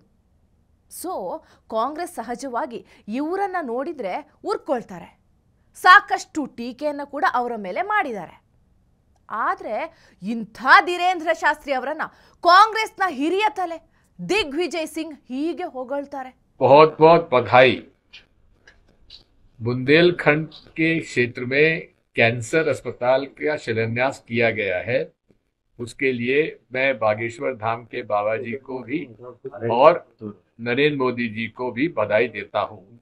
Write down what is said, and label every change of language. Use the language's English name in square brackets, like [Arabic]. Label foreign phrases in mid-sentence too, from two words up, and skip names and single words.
[Kannada] ಸೊ ಕಾಂಗ್ರೆಸ್ ಸಹಜವಾಗಿ ಇವರನ್ನ ನೋಡಿದ್ರೆ ಉರ್ಕೊಳ್ತಾರೆ. ಸಾಕಷ್ಟು ಟೀಕೆಯನ್ನು ಕೂಡ ಅವರ ಮೇಲೆ ಮಾಡಿದ್ದಾರೆ. ಆದರೆ ಇಂಥ ಧೀರೇಂದ್ರ ಶಾಸ್ತ್ರಿ ಅವರನ್ನ ಕಾಂಗ್ರೆಸ್ನ ಹಿರಿಯ ತಲೆ ದಿಗ್ವಿಜಯ್ ಸಿಂಗ್ ಹೀಗೆ ಹೊಗಳ್ತಾರೆ. [Hindi] बहुत बहुत बधाई। बुंदेलखंड के क्षेत्र में कैंसर अस्पताल का शिलान्यास किया गया है, उसके लिए मैं बागेश्वर धाम के बाबा जी को भी और नरेंद्र मोदी जी को भी बधाई देता हूं।